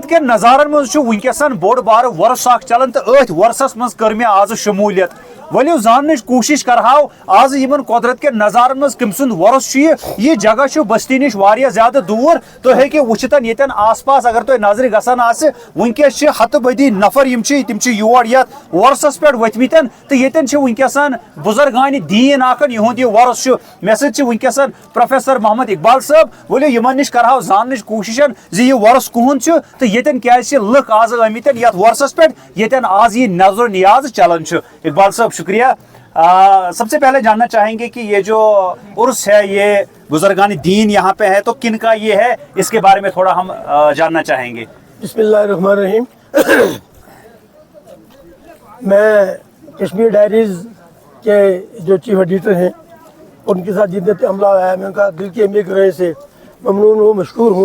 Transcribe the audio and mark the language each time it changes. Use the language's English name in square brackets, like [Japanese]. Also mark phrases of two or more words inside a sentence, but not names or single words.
[Kashmiri] قدرت کے نظارن مز ونکسن بوڑ بار ورس اخ چلان تو ات ورسس مز کر مے آز شمولیت ولو زاننچ کوشش کرہاو آز یمن قدرت کے نظارن مز کم سند ورس یہ جگہ بستی نش واریاہ زیادہ دور تو ہیکہ وچتن یتن آس پاس اگر تہ نظر گژھان آسہ ونکس ہتہ بدی نفر یم تم یور یت ورسس پہ ورتمتن تو یتن ونکسن بزرگان دین آکن یہند یہ ورس مے سۭتۍ چھِ ونکسن پروفیسر محمد اقبال صٲب ولو یمن نش کرہاو زاننچ کوششن زِ یہ ورس کہند تو یتن کیازِ لُکھ آز آمتن یتھ ورسس پہ یتن آز یہ نظر و نیاز چلان اقبال صاحب شکریہ. [Urdu] سب سے پہلے جاننا چاہیں گے کہ یہ جو عرس ہے یہ بزرگان دین یہاں پہ ہے تو کن کا یہ ہے اس کے بارے میں تھوڑا ہم جاننا چاہیں گے. [Arabic] بسم اللہ الرحمن الرحیم. [Urdu] میں کشمیر ڈائریز کے جو چیف ایڈیٹر ہیں ان کے ساتھ جتنے عملہ آیا ہے میں ان کا دل کی اہمیت رہے سے ممنون ہوں, مشکور ہوں.